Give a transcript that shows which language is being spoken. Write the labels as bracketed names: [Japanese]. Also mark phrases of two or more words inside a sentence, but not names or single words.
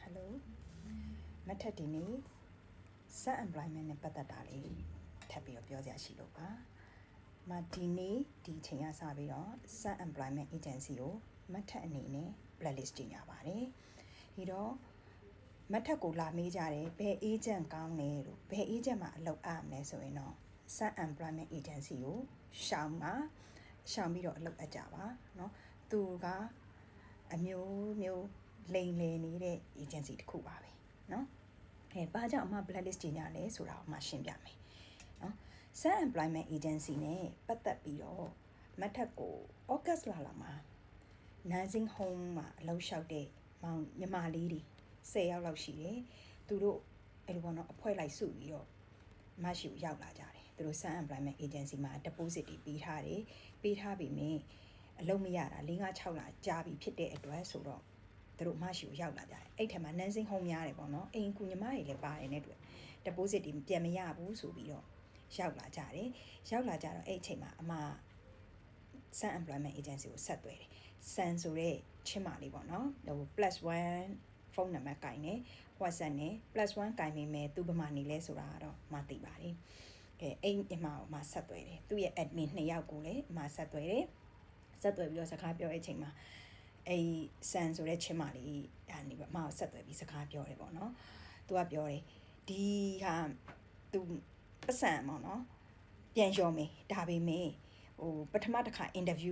[Burmese] မထက်ဒီနေ့ [English] set employment [Burmese] နဲ့ပတ်သက်တာလေးထပ်ပြီးတော့ပြောစရာရှိလို့ပါမဒီနေ့ဒီအချိန်ကစပြီးတော့ [English] set employment agency [Burmese] ကိုမထက်အနေနဲ့ blacklist ကြီးညာပါတယ်ဒီတော့မထက်ကိုလာမေးကြတယ်ဘယ် agent ကောင်းလဲလို့ဘယ် agent မှာအလုပ်အပ်မလဲဆိုရင်တော့ [English] set employment [Burmese] agency ကိုရှောင်ပြီးတော့အလုပ်အပ်ကြပါเนาะသူကအမျိုးလိန်လည်နေတဲ့ agency တစ်ခုပါပဲเนาะဘာကြောင့်အမ blacklist ကြီးညာလဲဆိုတာကိုအမရှင်းပြမယ်เนาะ [English] set employment agency [Burmese] နဲ့ပတ်သက်ပြီးတော့မထက်ကို August လမှာ [English] nursing home [Burmese] မှာအလုပ်လျှောက်တဲ့ညီမလေးတွေ10ယောက်လောက်ရှိတယ်သူတို့အဲ့လိုပေါ့နော်အဖွဲ့လိုက်စုပြီးတော့မရှိကိုရောက်လာကြတယ်သူတို့ [English] set employment agency [Burmese] မှာ deposit တွေပေးထားတယ်ပေးထားပြီးမြင်အလုပ်မရတာ4-5-6လကြာပြီဖြစ်တဲ့အတွက်ဆိုတော့သူတို့မရှိကိုရောက်လာကြတယ်အဲ့ထက်မှာ [English] nursing home [Burmese] များတယ်ပေါ့နော်အိမ်ကူညီမတွေလည်းပါတယ်နဲ့တွေ့ deposit တွေပြန်မရဘူးဆိုပြီးတော့ရောက်လာကြတယ်ရောက်လာကြတော့အဲ့အချိန်မှာအမ [English] set employment agency [Burmese] ကိုဆက်သွယ်တယ်ဆန်ဆိုတဲ့ချင်းမလေးပေါ့နော်ဟို +1 ဖုန်းနံပါတ်ကင်နေ WhatsApp နဲ့ +1 ကင်မိမယ်သူဘမနေလဲဆိုတာတော့မသိပါတယ်ကဲအိမ်အမကိုမဆက်သွယ်တယ်သူ့ရဲ့ admin 2ယောက်ကိုလည်း အမဆက်သွယ်တယ်ဆက်သွယ်ပြီးတော့စကားပြောတဲ့အချိန်မှာအဲ့ဆန်ဆိုတဲ့ချင်းမလေးအနေနဲ့အမကိုဆက်သွယ်ပြီးစကားပြောတယ်ပေါ့နော်သူကပြောတယ်ဒီဟာသူပတ်စံပေါ့နော်ပြန်ရောမယ်ဒါပေမဲ့ဟိုပထမတစ်ခါ interview